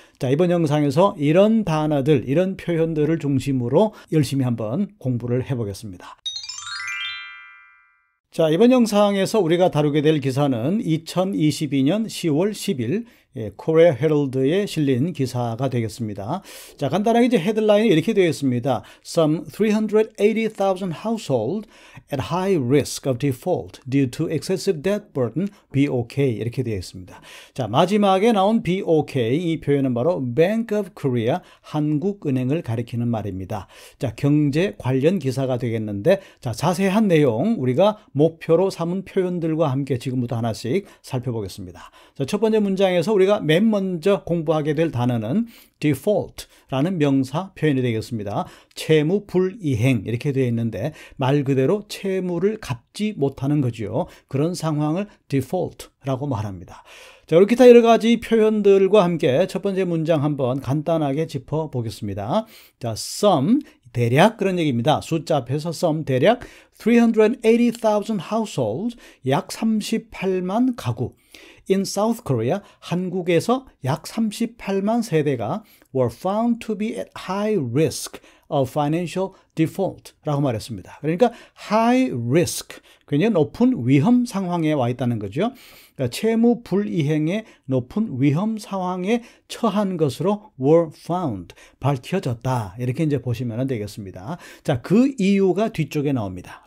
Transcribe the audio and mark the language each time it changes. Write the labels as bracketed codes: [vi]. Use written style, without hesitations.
[ko] 자, 이번 영상에서 이런 단어들, 이런 표현들을 중심으로 열심히 한번 공부를 해보겠습니다. 자, 이번 영상에서 우리가 다루게 될 기사는 2022년 10월 10일 코리아 헤럴드에 실린 기사가 되겠습니다. 자, 간단하게 이제 헤드라인이 이렇게 되어 있습니다. [en] Some 380,000 households at high risk of default due to excessive debt burden, BOK [ko] 이렇게 되어 있습니다. 자, 마지막에 나온 BOK 이 표현은 바로 Bank of Korea 한국은행을 가리키는 말입니다. 자, 경제 관련 기사가 되겠는데, 자, 자세한 내용 우리가 목표로 삼은 표현들과 함께 지금부터 하나씩 살펴보겠습니다. 자, 첫 번째 문장에서 우리가 맨 먼저 공부하게 될 단어는 default라는 명사 표현이 되겠습니다. 채무 불이행 이렇게 되어 있는데 말 그대로 채무를 갚지 못하는 거죠. 그런 상황을 default라고 말합니다. 자, 이렇게 다 여러 가지 표현들과 함께 첫 번째 문장 한번 간단하게 짚어보겠습니다. 자, some 대략 그런 얘기입니다. 숫자 앞에서 [en] some 대략 380,000 households [ko] 약 38만 가구 [en] in South Korea [ko] 한국에서 약 38만 세대가 [en] were found to be at high risk of financial default [ko] 라고 말했습니다. 그러니까 [en] high risk, [ko] 굉장히 높은 위험 상황에 와 있다는 거죠. 그러니까 채무 불이행의 높은 위험 상황에 처한 것으로 [en] were found, [ko] 밝혀졌다. 이렇게 이제 보시면 되겠습니다. 자, 그 이유가 뒤쪽에 나옵니다.